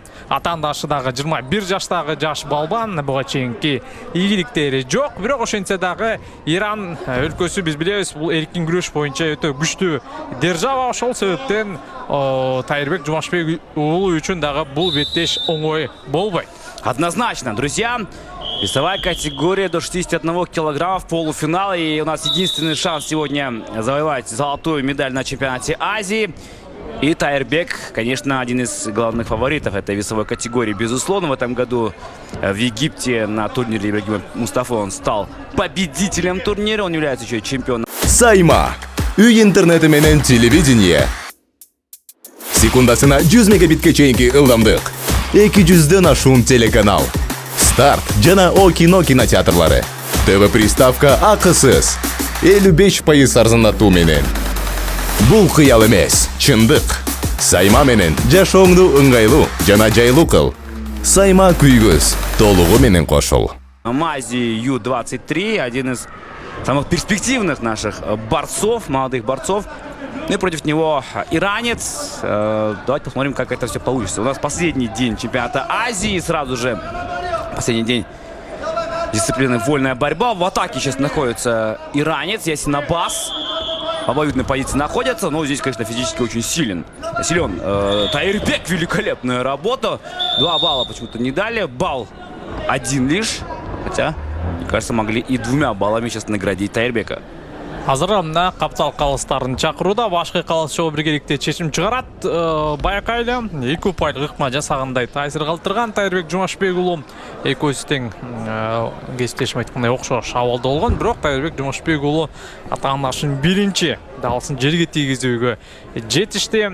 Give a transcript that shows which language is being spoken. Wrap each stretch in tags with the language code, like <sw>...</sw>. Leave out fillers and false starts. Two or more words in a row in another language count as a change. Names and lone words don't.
<ky>Атаандашы дагы 21 жаштагы жаш балбан, буга чейинки ийгиликтери жок. Бирок ошентсе дагы Иран өлкөсү, биз билебиз, бул эркин күрөш боюнча өтө күчтүү держава. Ошол себептен Тайырбек Жумашбек уулу үчүн дагы бул беттеш оңой болбойт.</ky> <ru>Однозначно, друзья. Весовая категория до 61 килограмма в полуфинале. И у нас единственный шанс сегодня завоевать золотую медаль на чемпионате Азии. И Тайырбек, конечно, один из главных фаворитов этой весовой категории. Безусловно, в этом году в Египте на турнире Ибрагима Мустафа он стал победителем турнира. Он является еще и чемпионом.</ru> <ky>Сайма. Үй интернети менен телевидение. Секундасына 100 мегабитке чейинки ылдамдык. 200дөн ашуун телеканал. Старт жана О кино кинотеатрлары. ТВ приставка акысыз. 55% арзандатуу менен. Бул кыял эмес, чындык. Сайма менен жашооңду ыңгайлуу жана жайлуу кыл. Сайма күйгөз толугу менен кошул.</ky> <ru>Мази Ю-23, один из самых перспективных наших борцов, молодых борцов. Ну и против него иранец. Давайте посмотрим, как это все получится. У нас последний день чемпионата Азии. Сразу же последний день дисциплины вольная борьба. В атаке сейчас находится иранец Ясин Аббас. В обоюдной позиции находятся. Но здесь, конечно, физически очень силен. Тайырбек, великолепная работа. 2 балла почему-то не дали. Балл 1 лишь. Хотя, мне кажется, могли и 2 баллами сейчас наградить Тайырбека.</ru> <ky>Азыр мына каптал калыстарын чакырууда, башкы калыс чогуу биргеликте чечим чыгарат. Байакайлы 2 упайлык ыкма жасагандай таасир калтырган Тайырбек Жумашбек уулу. Экөөсү тең кесиптешим айткандай окшош абалда болгон, бирок Тайырбек Жумашбек уулу атаандашын биринчи далсын жерге тийгизүүгө жетишти.</ky>